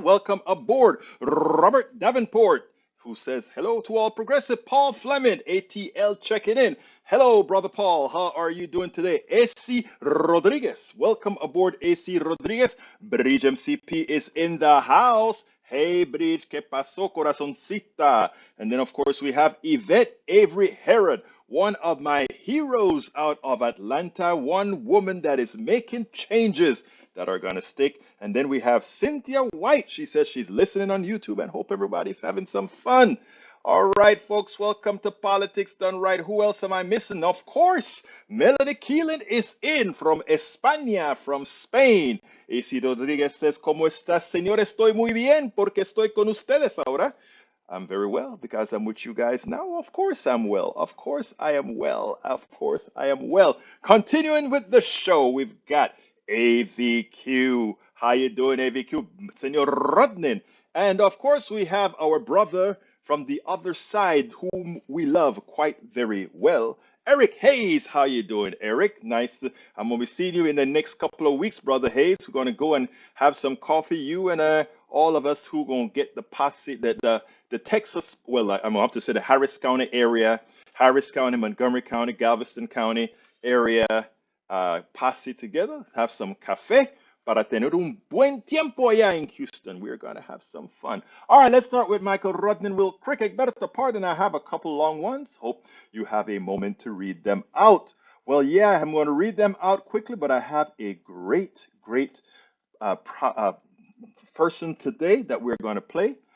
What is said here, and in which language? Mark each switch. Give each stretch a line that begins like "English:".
English: Welcome aboard, Robert Davenport, who says hello to all progressive. Paul Fleming, ATL, checking in. Hello, brother Paul. How are you doing today? AC Rodriguez, welcome aboard, AC Rodriguez. Bridge MCP is in the house.
Spanish: Hey, Bridge, ¿qué pasó, corazoncita?
English: And then, of course, we have Yvette Avery Herod, one of my heroes out of Atlanta, one woman that is making changes that are going to stick. And then we have Cynthia White. She says she's listening on YouTube and hope everybody's having some fun. All right, folks, welcome to Politics Done Right. Who else am I missing? Of course, Melody Keelan is in from España, from Spain. AC Rodriguez says,
Spanish: ¿Cómo estás, señor? Estoy muy bien porque estoy con ustedes ahora.
English: I'm very well because I'm with you guys now. Of course I'm well. Of course I am well. Of course I am well. Continuing with the show, we've got AVQ. How you doing, AVQ? Senor Rodnin. And of course we have our brother from the other side whom we love quite very well. Eric Hayes, how you doing, Eric? Nice. I'm gonna be seeing you in the next couple of weeks, brother Hayes. We're gonna go and have some coffee. You and all of us who gonna get the posse, the Texas. Well, I'm gonna have to say the Harris County area, Harris County, Montgomery County, Galveston County area posse together. Have some cafe
Spanish: para tener un buen tiempo allá
English: in Houston. We're going to have some fun. All right, let's start with Michael Rodman. Will Cricket better to pardon? I have a couple long ones. Hope you have a moment to read them out. Well, yeah, I'm going to read them out quickly, but I have a great uh, pro- uh, person today that we're going to play.